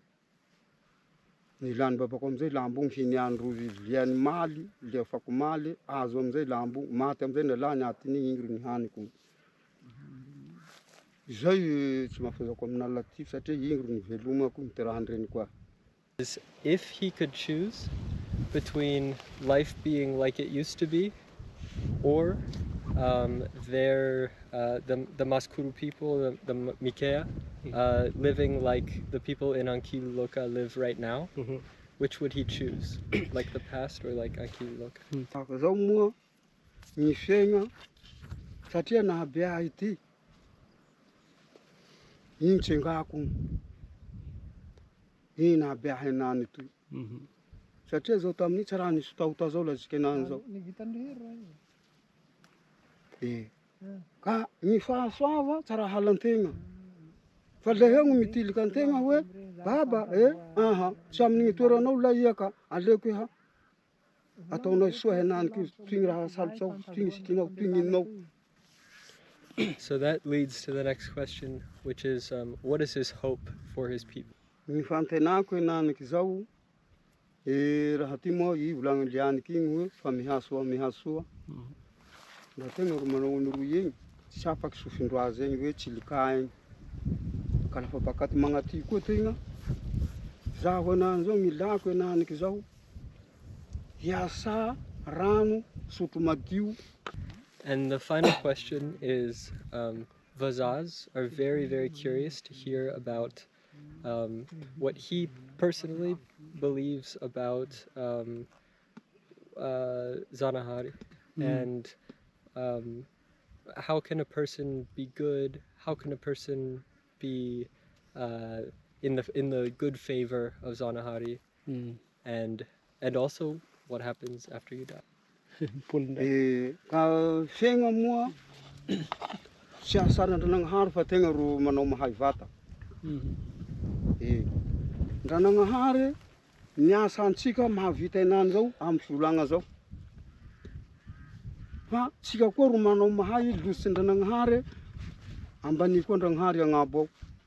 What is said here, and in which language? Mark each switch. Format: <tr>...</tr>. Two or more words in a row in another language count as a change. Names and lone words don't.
<mg>Nilany babako amizay lambo igny hiniany rozy liany maly, liafako maly, azo amizay lambo, maty amizay nalany atin'igny igny ro nihaniko. Zay tsy mahafazako amin'ala ty satria igny ro nivelomako niterahandreniko ahy.</mg> <en>If he could choose between life being like it used to be or the Maskuru people, the Mikea, living like the people in Ankiluloka live right now, which would he choose? Like the past or like Ankiluloka?</en> <mg>Zao moa ny fiaigna satria nahabeahy ity, igny tsengako, igny nahabeahy anany toy. Satria zao tamin'ny tsy raha nisy taota zao latsika anany zao. Ka ny fahasoava tsy raha halantegna. Fa le eo mitiliky antegna hoe baba, tsy amin'igny toeranao la iaka, aleko ha ataonao soa henaniky toy raha sarotsao, toy sikinao, toy ninao. So that leads to the next question, which is what is his hope for his people? Ny fantenako henaniky zao, raha ty moa i volagny lianiky igny hoe fa mihasoa. Da tegna ro manao ny roy igny, tsy afaky sofindroazy egny hoe tsilika egny. Ka lafa bakaty magnaty koa tegna, zaho henany zao milako henaniky zao, hiasa rano, sotro madio.</mg> <en>And the final question is, Vazaz are very, very curious to hear about what he personally believes about Zanahari and how can a person be good? How can a person be in the good favor of Zanahari? And also what happens after you die?</en> <mg>Ka fiaigna moa tsy asaran-dranagnahary fa tegna ro manao mahay vata. Ndranagnahary niasa antsika mahavita henany zao amy fivolagna zao. Fa tsika koa ro manao mahay lositsy ndranagnahary, ambany koa ndranagnahary agnabo ao.</mg>